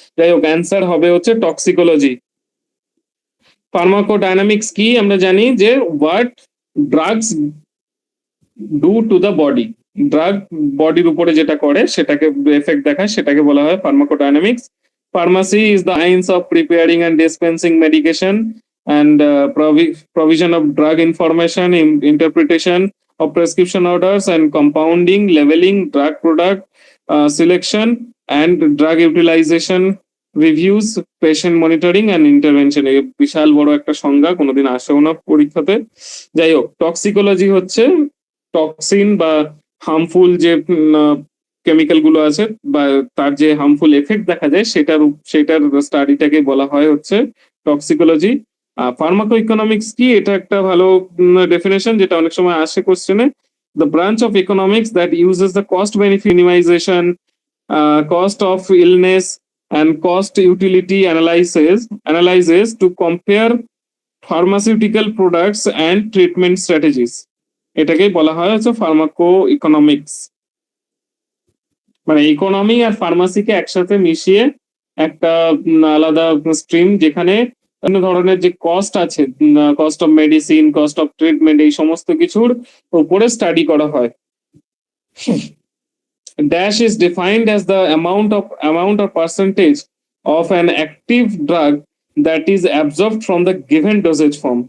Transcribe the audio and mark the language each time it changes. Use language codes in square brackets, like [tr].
[bn] যাই হোক, অ্যান্সার হবে হচ্ছে টক্সিকোলজি। ফার্মাকোডাইনামিক্স কি আমরা জানি যে [en] what drugs do to the body, [bn] drug বডির উপরে যেটা করে সেটাকে এফেক্ট দেখায়, সেটাকে বলা হয় pharmacodynamics. [en] Pharmacy is the science of preparing and dispensing medication and provision of drug information, interpretation of prescription orders, and compounding, labeling, drug product selection, and drug utilization reviews, patient monitoring and intervention. [bn] এই বিশাল বড় একটা সংজ্ঞা, কোনোদিন আসেও না পরীক্ষাতে। যাই হোক, টক্সিকোলজি হচ্ছে টক্সিন বা হার্মফুল যে কেমিক্যাল গুলো আছে বা তার যে হার্মফুল এফেক্ট দেখা যায় সেটার স্টাডিটাকে বলা হয় হচ্ছে টক্সিকোলজি। ফার্মাকো ইকোনমিক্স কি, এটা একটা ভালো ডেফিনেশন যেটা অনেক সময় আসে কোশ্চেনে। [en] The branch of economics that uses the cost benefit minimisation, cost of illness and cost utility analysis to compare pharmaceutical products and treatment strategies. [bn] এটাকেই বলা হয় হচ্ছে ফার্মাকো ইকোনমিক্স। মানে ইকোনমি আর ফার্মাসিকে একসাথে মিশিয়ে একটা আলাদা স্ট্রিম, যেখানে বিভিন্ন ধরনের যে কস্ট আছে, cost of medicine, cost of treatment, এই সমস্ত কিছুর উপরে স্টাডি করা হয়। [en] Dash is defined as the amount or percentage of an active drug that is absorbed from the given dosage form.